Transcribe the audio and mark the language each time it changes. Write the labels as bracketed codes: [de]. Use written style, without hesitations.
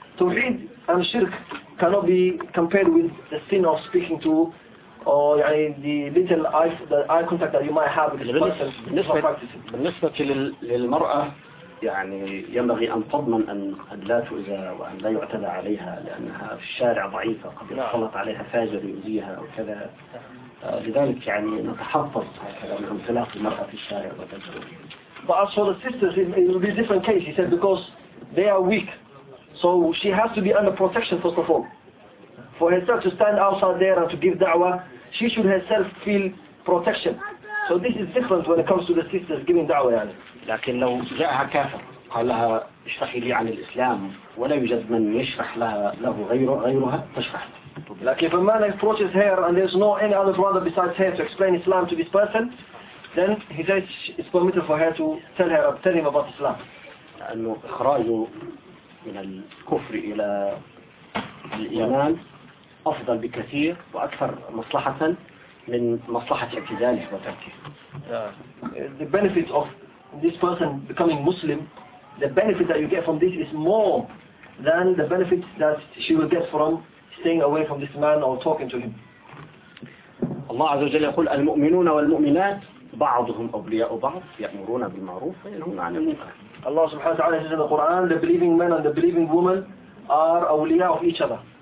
[en] توحيد and shirk cannot be compared with the sin of speaking to or يعني the little eye the eye contact that you might have with this person. [ar] بالنسبة للمرأة يعني ينبغي أن تضمن أن لا تؤذى وأن لا يعتدى عليها لأنها في الشارع ضعيفة قد يخلط عليها فاجر يؤذيها وكذا. لذلك يعني نتحفظ هكذا من انطلاق المرأة في الشارع وتجربة. [en] But as for the sisters, it will be a different case. He said because they are weak, so she has to be under protection first of all. For herself to stand outside there and to give da'wah, she should herself feel protection. So this is different when it comes to the sisters giving da'wah. [ar] يعني. لكن لو جاءها كافر قال لها اشرحي لي عن الإسلام ولا يوجد من يشرح له غيرها تشرح. [en] Like if a man approaches her and there's no any other brother besides her to explain Islam to this person, then he says it's permitted for her to tell her, tell him about Islam. [ar] لأنه إخراجه من الكفر إلى الإيمان أفضل بكثير وأكثر مصلحة من مصلحة اعتزاله وتركه. [en] The benefit of this person becoming Muslim, the benefit that you get from this is more than the benefit that she will get from staying away from this man or talking to him. [ar] الله عز وجل يقول المؤمنون والمؤمنات بعضهم أولياء بعض يأمرون بالمعروف وينهون عن المنكر. الله سبحانه وتعالى [en] says in the Quran, the believing men and the believing women are أولياء of each other.